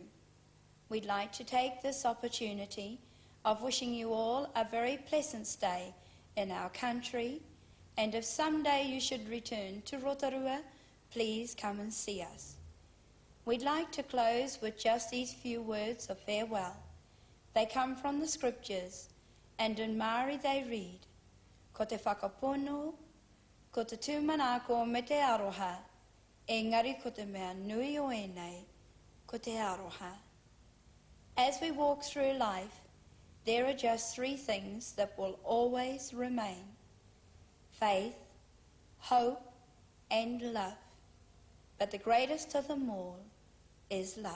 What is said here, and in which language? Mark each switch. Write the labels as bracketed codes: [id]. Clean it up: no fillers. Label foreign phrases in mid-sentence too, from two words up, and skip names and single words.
[en] We'd like to take this opportunity of wishing you all a very pleasant stay in our country, and if someday you should return to Rotorua, please come and see us. We'd like to close with just these few words of farewell. They come from the scriptures, and in Māori they read, [mi] Ko te whakapono, ko te tūmanako me te aroha, engari ko te mea nui o enei, ko te aroha. [en] As we walk through life, there are just three things that will always remain: faith, hope, and love. But the greatest of them all is love.